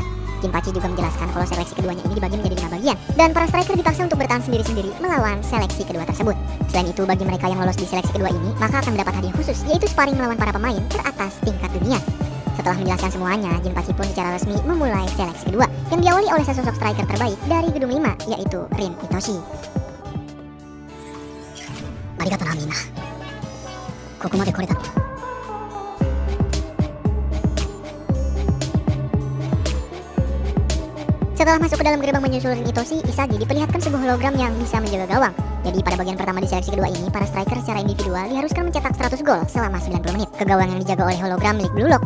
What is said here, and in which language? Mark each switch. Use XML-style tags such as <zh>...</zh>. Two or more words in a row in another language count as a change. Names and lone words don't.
<id>Jinpachi juga menjelaskan kalau seleksi keduanya ini dibagi menjadi 5 bagian dan para striker dipaksa untuk bertahan sendiri-sendiri melawan seleksi kedua tersebut. Selain itu, bagi mereka yang lolos di seleksi kedua ini, maka akan mendapat hadiah khusus, yaitu sparring melawan para pemain teratas tingkat dunia. Setelah menjelaskan semuanya, Jinpachi pun secara resmi memulai seleksi kedua yang diawali oleh sesosok striker terbaik dari gedung 5, yaitu Rin Itoshi.</id> <ja>ありがとうな、みんな. ここまで来れた.</ja> <id>Setelah masuk ke dalam gerbang menyusul Rin Itoshi, Isagi diperlihatkan sebuah hologram yang bisa menjaga gawang. Jadi pada bagian pertama di seleksi kedua ini, para striker secara individual diharuskan mencetak 100 gol selama 90 menit ke gawang yang dijaga oleh hologram milik Blue Lock.</id>